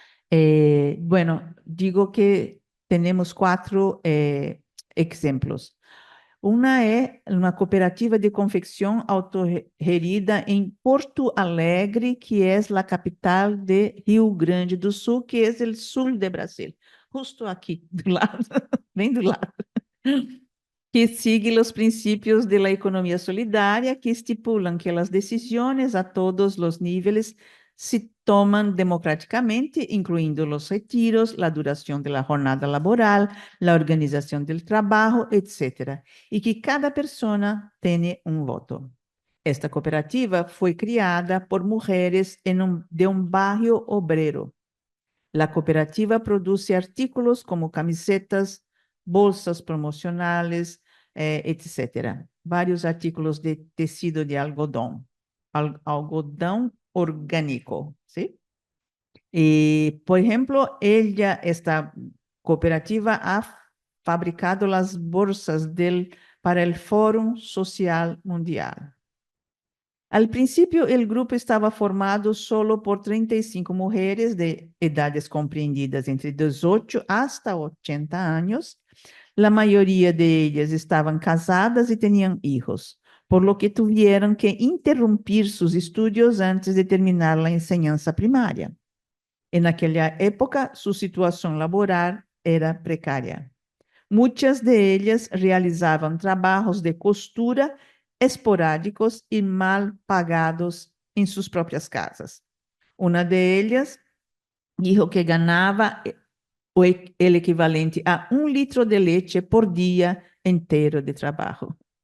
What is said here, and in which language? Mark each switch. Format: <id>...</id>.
<es>Bueno, digo que tenemos 4 ejemplos. Una es una cooperativa de confección autogerida en Porto Alegre, que es la capital de Rio Grande do Sul, que es el sur de Brasil.</es> <pt>justo aqui, do lado, bem do lado, que sigue os princípios da economia solidária, que estipulam que as decisões a todos os níveis se tomam democraticamente, incluindo os retiros, a duração da jornada laboral, a organização do trabalho, etc., e que cada pessoa tem um voto. Esta cooperativa foi criada por mulheres de um bairro obrero.</pt> <es>La cooperativa produce artículos como camisetas, bolsas promocionales, etc.</es> <pt>Vários artículos de tecido de algodão, algodão orgânico, ¿sí?</pt> <es>Y, por ejemplo, esta cooperativa ha fabricado las bolsas para el Fórum Social Mundial. Al principio, el grupo estaba formado solo por 35 mujeres de edades comprendidas entre 18 hasta 80 años. La mayoría de ellas estaban casadas y tenían hijos, por lo que tuvieron que interrumpir sus estudios antes de terminar la enseñanza primaria. En aquella época, su situación laboral era precaria.</es> <pt>Muitas de ellas realizavam trabalhos de costura esporádicos e mal pagados em suas próprias casas. Uma</pt> <es>de ellas dijo</es> <pt>que ganhava o equivalente a 1 litro de leite por dia inteiro de trabalho.</pt>